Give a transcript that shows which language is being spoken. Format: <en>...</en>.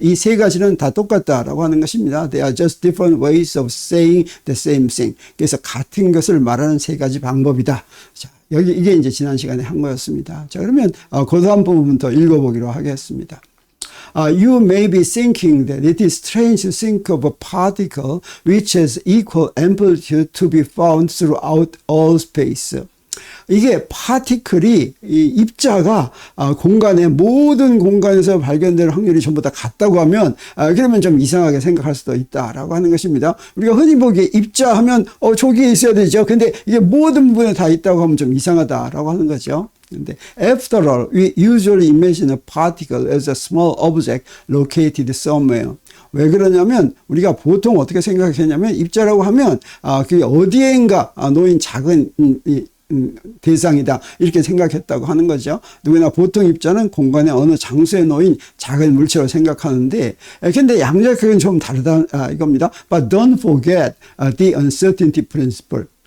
<ko>이 세 가지는 다 똑같다라고 하는 것입니다.</ko> <en>They are just different ways of saying the same thing.</en> <ko>그래서 같은 것을 말하는 세 가지 방법이다. 자, 이게 이제 지난 시간에 한 거였습니다. 자, 그러면 그 다음 부분부터 읽어보기로 하겠습니다.</ko> <en>You may be thinking that it is strange to think of a particle which has equal amplitude to be found throughout all space.</en> <ko>이게 파티클이 이 입자가 공간의 모든 공간에서 발견될 확률이 전부 다 같다고 하면 그러면 좀 이상하게 생각할 수도 있다라고 하는 것입니다. 우리가 흔히 보기에 입자 하면 저기에 있어야 되죠. 근데 이게 모든 부분에 다 있다고 하면 좀 이상하다라고 하는 거죠. 근데</ko> <en>after all, we usually imagine a particle as a small object located somewhere.</en> <ko>왜 그러냐면 우리가 보통 어떻게 생각했냐면 입자라고 하면 그게 어디엔가 놓인 작은 대상이다 이렇게 생각했다고 하는 거죠. 누구나 보통 입자는 공간의 어느 장소에 놓인 작은 물체로 생각하는데 근데 양자역학은 좀 다르다 이겁니다.</ko> <en>But don't forget the uncertainty principle.</en>